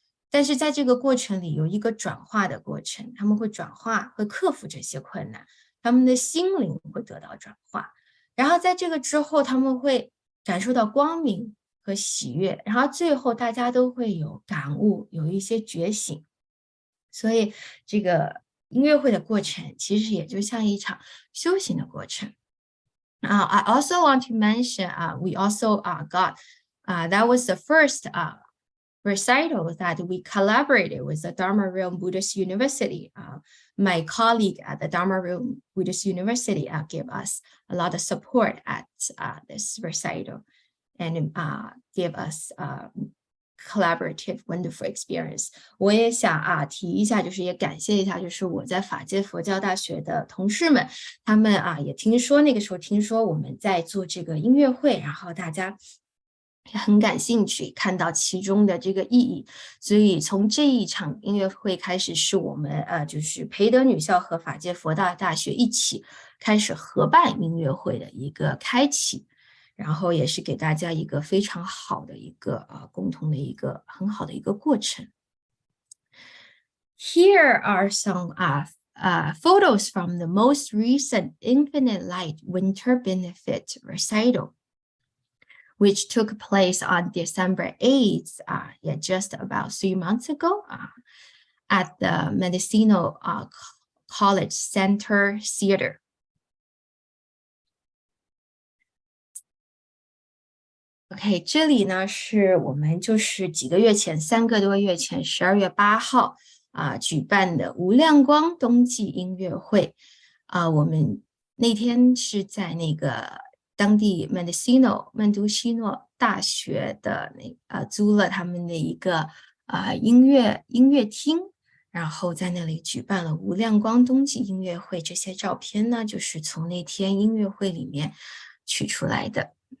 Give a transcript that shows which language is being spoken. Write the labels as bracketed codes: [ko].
[zh] 但是在这个过程里有一个转化的过程，他们会转化，会克服这些困难，他们的心灵会得到转化，然后在这个之后他们会感受到光明和喜悦，然后最后大家都会有感悟，有一些觉醒。所以这个音乐会的过程其实也就像一场修行的过程。 [en] I also want to mention we also got that was the first recital that we collaborated with the Dharma Realm Buddhist University. My colleague at the Dharma Realm Buddhist University gave us a lot of support at this recital and gave us collaborative wonderful experience. [zh] 我也想提一下，就是也感谢一下，就是我在法界佛教大学的同事们，他们也听说那个时候听说我们在做这个音乐会，然后大家也很感兴趣，看到其中的这个意义，所以从这一场音乐会开始，是我们就是培德女校和法界佛教大学一起开始合办音乐会的一个开启。然后也是给大家一个非常好的一个共同的一个很好的一个过程。 [en] Here are some photos from the most recent Infinite Light Winter Benefit Recital. which took place on December 8th, just about 3 months ago, at the Medicinal College Center Theater. [zh] OK， 这里呢是我们就是几个月前，3个多月前，12月8号举办的无量光冬季音乐会。我们那天是在那个当地曼都西诺大学的租了他们的一个音乐厅，然后在那里举办了无量光冬季音乐会。这些照片呢，就是从那天音乐会里面取出来的。